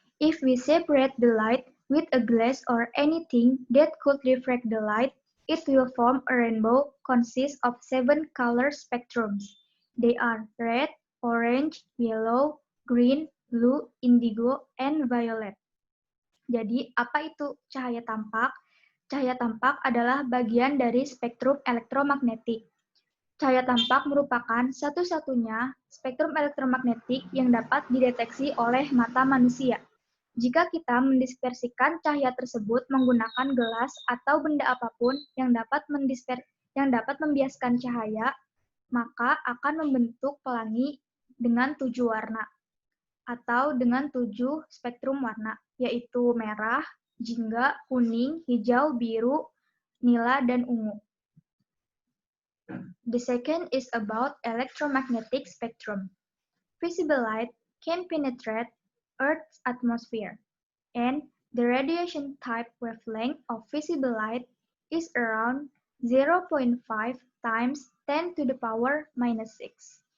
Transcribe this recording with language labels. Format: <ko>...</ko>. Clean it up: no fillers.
<en>If we separate the light with a glass or anything that could refract the light, it will form a rainbow consist of 7 color spectrums. They are red, orange, yellow, green, blue, indigo, and violet.</en> <id>Jadi, apa itu cahaya tampak? Cahaya tampak adalah bagian dari spektrum elektromagnetik. Cahaya tampak merupakan satu-satunya spektrum elektromagnetik yang dapat dideteksi oleh mata manusia. Jika kita mendispersikan cahaya tersebut menggunakan gelas atau benda apapun yang dapat membiaskan cahaya, maka akan membentuk pelangi dengan 7 warna atau dengan 7 spektrum warna, yaitu merah, jingga, kuning, hijau, biru, nila, dan ungu.</id> <en>The second is about electromagnetic spectrum. Visible light can penetrate Earth's atmosphere, and the radiation type wavelength of visible light is around 0.5 times 10 to the power minus 6.</en>